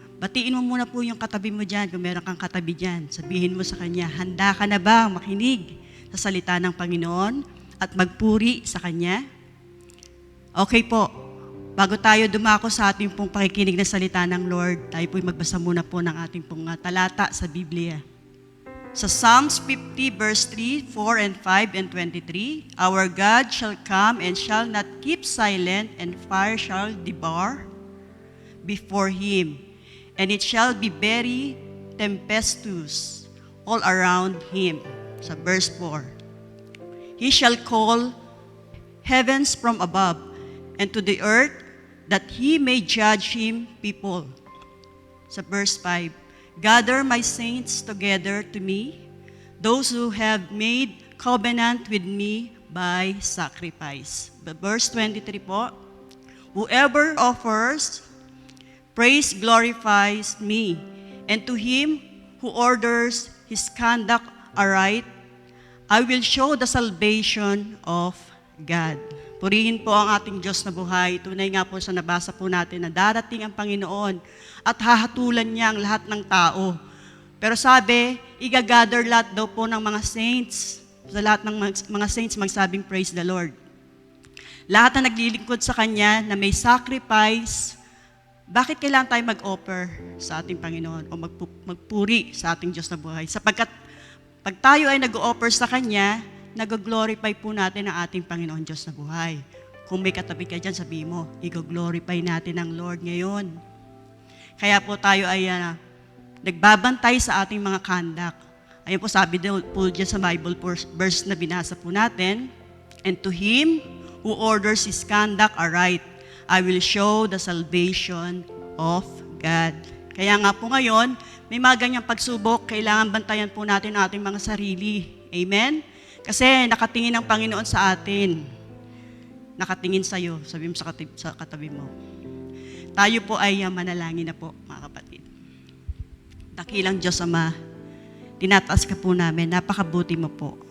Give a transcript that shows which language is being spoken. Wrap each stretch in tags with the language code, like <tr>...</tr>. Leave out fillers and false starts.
<tl>Batiin mo muna po yung katabi mo dyan, kung meron kang katabi dyan. Sabihin mo sa kanya, handa ka na ba makinig sa salita ng Panginoon at magpuri sa Kanya? Okay po, bago tayo dumako sa ating pong pakikinig ng salita ng Lord, tayo po'y magbasa muna po ng ating pong talata sa Biblia.</tl> <en>Sa Psalms 50 verse 3, 4 and 5 and 23, Our God shall come and shall not keep silent, and fire shall devour before Him, and it shall be very tempestuous all around Him. Sa verse 4, He shall call heavens from above, and to the earth, that He may judge Him people. Sa verse 5, Gather my saints together to me, those who have made covenant with me by sacrifice. Verse 23 po, Whoever offers praise glorifies me, and to him who orders his conduct aright, I will show the salvation of God.</en> <tl>Purihin po ang ating Diyos na buhay. Tunay nga po sa nabasa po natin na darating ang Panginoon at hahatulan niya ang lahat ng tao. Pero sabi, igagather lahat daw po ng mga saints. Sa lahat ng mga saints magsabing</tl> <en>praise the Lord.</en> <tl>Lahat na naglilingkod sa Kanya na may sacrifice. Bakit kailangan tayo mag-offer sa ating Panginoon o magpuri sa ating Diyos na buhay? Sapagkat pag tayo ay nag-offer sa Kanya, nag-glorify po natin ang ating Panginoon Diyos na buhay. Kung may katabi ka dyan, sabihin mo, i-glorify natin ang Lord ngayon. Kaya po tayo ay nagbabantay sa ating mga conduct. Ayun po sabi po dyan sa Bible verse na binasa po natin,</tl> <en>And to him who orders his conduct aright, I will show the salvation of God.</en> <tl>Kaya nga po ngayon, may mga ganyang pagsubok, kailangan bantayan po natin ang ating mga sarili. Amen? Kasi nakatingin ang Panginoon sa atin. Nakatingin sa iyo, sabi mo sa katabi mo. Tayo po ay manalangin na po, mga kapatid. Dakilang Diyos Ama, tinataas ka po namin, napakabuti mo po.</tl>